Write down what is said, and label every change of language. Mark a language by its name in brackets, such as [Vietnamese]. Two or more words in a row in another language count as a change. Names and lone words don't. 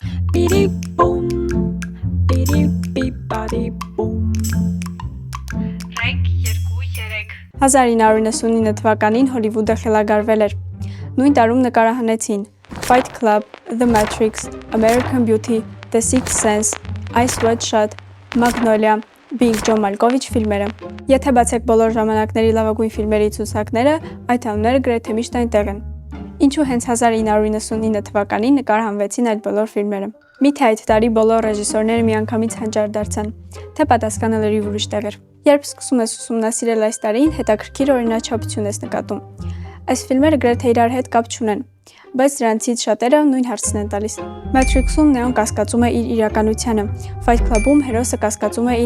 [Armenian] Bidi-boom, bidi-bidi-badi-boom. Ռեկ 2-3 1999 թվականին Հոլիվուդը խելագարվել էր։ Նույն տարում նկարահանեցին Fight Club, The Matrix, American Beauty, The Sixth Sense, Ice White Shot, Magnolia, Being John Malkovich ֆիլմերը։ Եթե բացեք բոլոր ժամանակների լավագույն ֆիլմերի ցուցակները, այդ անունները գրեթե միշտ այնտեղ են։ Ինչու հենց 1999 թվականին նկարահանվեցին այդ բոլոր ֆիլմերը։ Միթե այդ տարի բոլոր ռեժիսորները միանգամից հանճար դարձան, թե պատասխանը լրիվ ուրիշ տեղ էր։ Երբ սկսում ես ուսումնասիրել այս տարին, հետաքրքիր օրինաչափություն ես նկատում։ Այս ֆիլմերը գրեթե իրար հետ կապ չունեն, բայց դրանցից շատերը նույն հարցն են տալիս։ Matrix-ում Նեոն կասկածում է իր իրականությանը, Fight Club-ում հերոսը կասկածում է